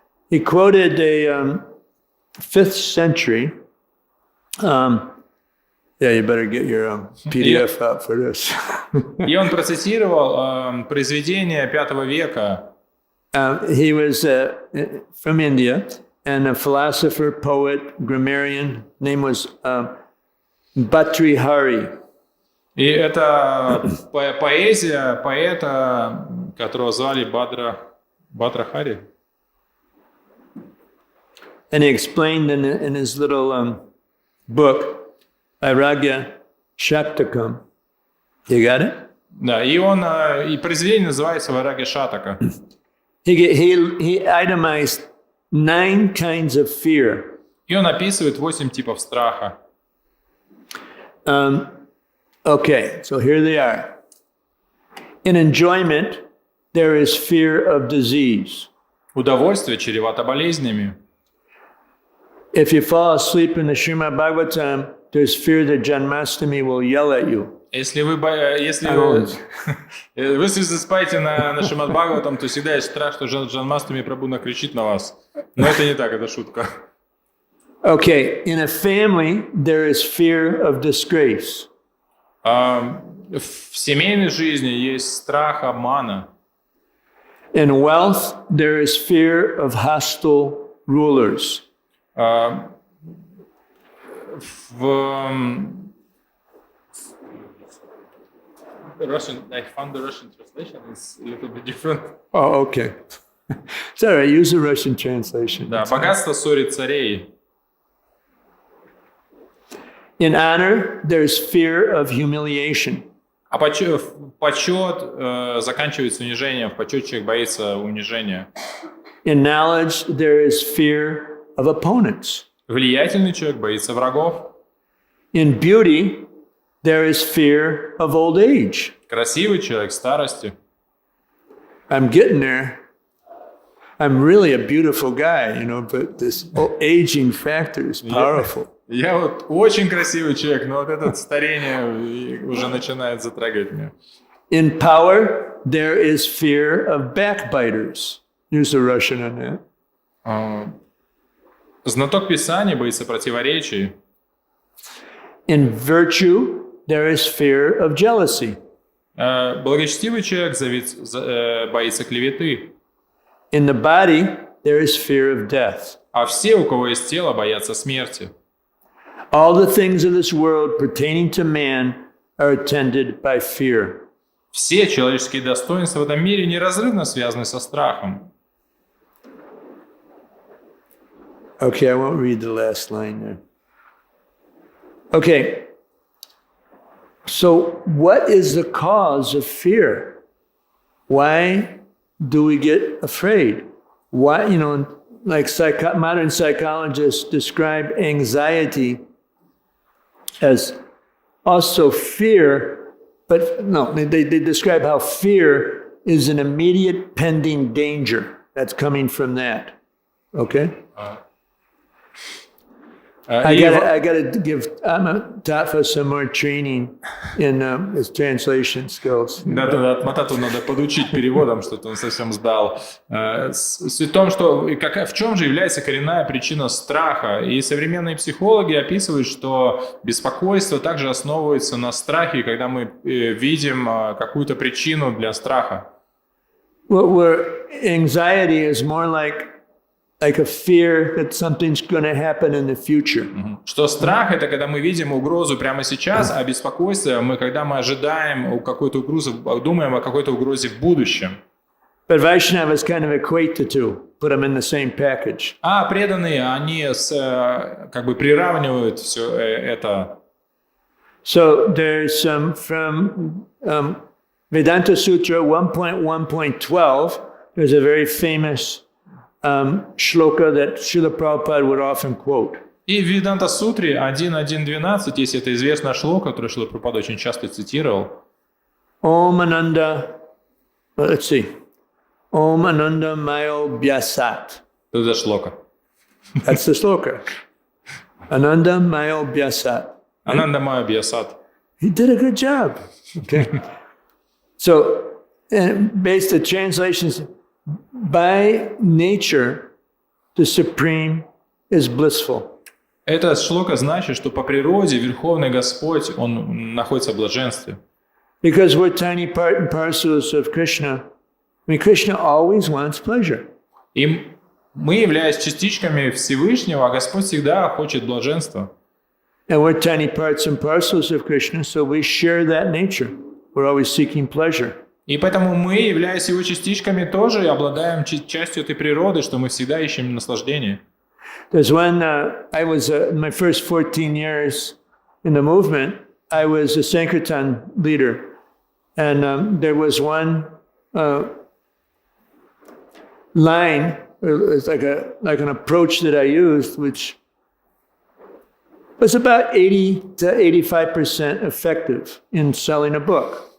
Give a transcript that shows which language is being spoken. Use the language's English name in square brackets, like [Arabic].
[English] He quoted a 5th century, yeah, you better get your PDF out for this. [Russian] И он процитировал произведение V века. [English] He was from India, and a philosopher, poet, grammarian. Name was Bhatrihari. [Russian] И это поэзия поэта, которого звали Бхатрахари. [English] And he explained in his little book, Vairagya Shaktakam. You got it? [Russian] Да, и произведение называется «Вайрагья Шатака». [English] He itemized 9 kinds of fear. [Russian] И он описывает 8 типов страха. [English] Okay, so here they are. In enjoyment, there is fear of disease. [Russian] Удовольствие чревато болезнями. [English] If you fall asleep in the Shrimad-bhagavatam, there's fear that Janmastami will yell at you. [Russian] Если вы спаете на Шримад-бхагаватам, то всегда есть страх, что Джанмаштами Прабху накричит на вас. Но это не так, это шутка. [English] Okay, in a family, there is fear of disgrace. [Russian] В семейной жизни есть страх обмана. [English] In wealth, there is fear of hostile rulers. I found the Russian translation is a little bit different. Oh, okay. It's all right, use the Russian translation. [Russian] Да, богатство ссорит царей. [English] In honor, there's fear of humiliation. [Russian] А почет заканчивается унижением, в почете человек боится унижения. [English] In knowledge, there is fear of opponents. [Russian] Влиятельный человек боится врагов. [English] In beauty, there is fear of old age. [Russian] Красивый человек старости. [English] I'm getting there. I'm really a beautiful guy, but this aging factor is powerful. [Russian] Я вот очень красивый человек, но вот это старение уже начинает затрагивать меня. [English] In power, there is fear of backbiters. Use the Russian on that. [Russian] Знаток Писания боится противоречий. [English] In virtue, there is fear of jealousy. [Russian] Благочестивый человек боится клеветы. [English] In the body, there is fear of death. [Russian] А все, у кого есть тело, боятся смерти. [English] All the things of this world pertaining to man are attended by fear. [Russian] Все человеческие достоинства в этом мире неразрывно связаны со страхом. [English] Okay, I won't read the last line there. Okay. So, what is the cause of fear? Why do we get afraid? Why, like modern psychologists describe anxiety as also fear, but no, they describe how fear is an immediate pending danger that's coming from that. Okay? I gotta give Tafa some more training in his translation skills. [Russian] Да, Матату надо подучить переводом, что-то он совсем сдал. Суть в том, что в чем же является коренная причина страха. И современные психологи описывают, что беспокойство также основывается на страхе, когда мы видим какую-то причину для страха. [English] Where anxiety is more like a fear that something's going to happen in the future. [Russian] Что страх — это когда мы видим угрозу прямо сейчас, а беспокойство — когда мы ожидаем какой-то угрозы, думаем о какой-то угрозе в будущем. [English] But Vaishnavas kind of equate the two, put them in the same package. [Russian] А преданные, они как бы приравнивают все это. [English] So there's from Vedanta Sutra 1.1.12, there's a very famous shloka that Srila Prabhupada would often quote. [Russian] И в Веданта Сутре 1.1.12 есть это известная шлока, которую Шрила Прабхупада очень часто цитировал. [Sanskrit] Om Ananda, [English] let's see. [Sanskrit] Om Ananda Mayo Vyasat. [Russian] Что за шлока? [English] That's the shloka. [Sanskrit] Ananda Mayo Vyasat. Ananda Maya Vyasat. [English] He did a good job. Okay. So, based the translations, by nature, the Supreme is blissful. [Russian] Эта шлока значит, что по природе Верховный Господь, Он находится в блаженстве. [English] Because we're tiny part and parcels of Krishna. I mean, Krishna always wants pleasure. [Russian] И мы, являясь частичками Всевышнего, а Господь всегда хочет блаженства. [English] And we're tiny parts and parcels of Krishna, so we share that nature. We're always seeking pleasure. [Russian] И поэтому мы, являясь Его частичками, тоже обладаем частью этой природы, что мы всегда ищем наслаждение. [English] There's when I was my first 14 years in the movement, I was a Sankirtan leader. And there was one line, it's like an approach that I used, which was about 80 to 85% effective in selling a book.